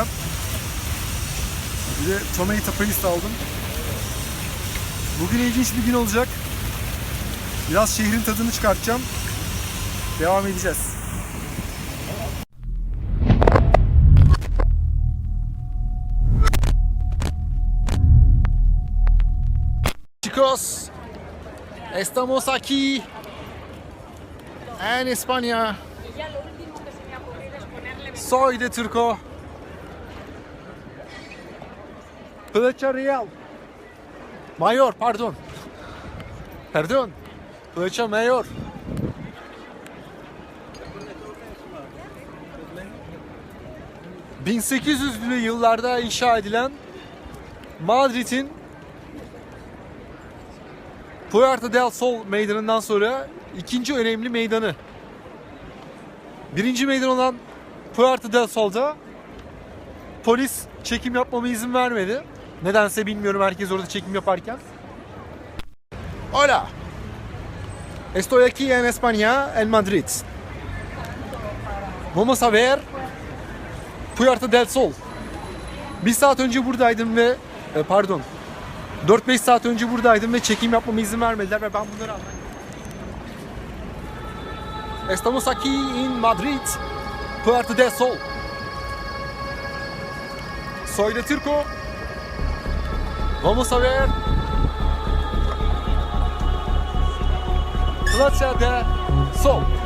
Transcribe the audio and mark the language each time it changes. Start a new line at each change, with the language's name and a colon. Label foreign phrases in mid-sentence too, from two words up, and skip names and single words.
Turkish: Bir de
English: tomato paste
Turkish: aldım. Bugün ilginç bir gün olacak. Biraz şehrin tadını çıkartacağım. Devam edeceğiz.
Spanish: Chicos, estamos aquí en España. Soy de Turco. Plaça Real. Mayor,
Turkish: pardon. Pardon.
Spanish: Plaça Mayor.
Turkish: ...1800'lü yıllarda inşa edilen... ...Madrid'in... ...Puerta del Sol meydanından sonra... ...ikinci önemli meydanı. Birinci meydan olan... ...Puerta del Sol'da... ...polis çekim yapmama izin vermedi. Nedense bilmiyorum, herkes orada çekim yaparken.
Spanish: Hola. Estoy aquí en España, en Madrid. Vamos a ver... Puerta del Sol.
Turkish: Bir saat önce buradaydım ve... pardon. 4-5 saat önce buradaydım ve çekim yapmama izin vermediler ve ben bunları aldım.
Spanish: Estamos aquí en Madrid. Puerta del Sol. Soy de Turco. Vamos a ver... Plaça del Sol.